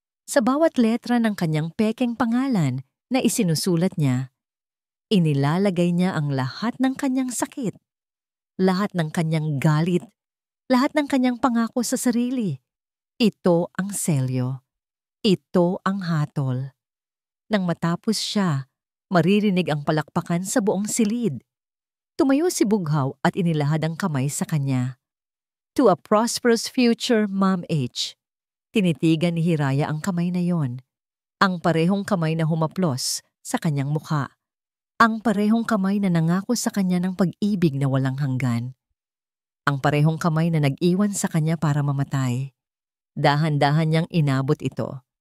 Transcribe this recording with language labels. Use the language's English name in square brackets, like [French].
[Filipino] Sa bawat letra ng kanyang pekeng pangalan na isinusulat niya, inilalagay niya ang lahat ng kanyang sakit, lahat ng kanyang galit, lahat ng kanyang pangako sa sarili. Ito ang selyo. Ito ang hatol. Nang matapos siya, maririnig ang palakpakan sa buong silid. Tumayo si Bughaw at inilahad ang kamay sa kanya. [English] to a prosperous future, Ma'am H. [Filipino] Tinitigan ni Hiraya ang kamay na yon. Ang parehong kamay na humaplos sa kanyang mukha. Ang parehong kamay na nangako sa kanya ng pag-ibig na walang hanggan. Ang parehong kamay na nag-iwan sa kanya para mamatay. Dahan-dahan niyang inabot ito.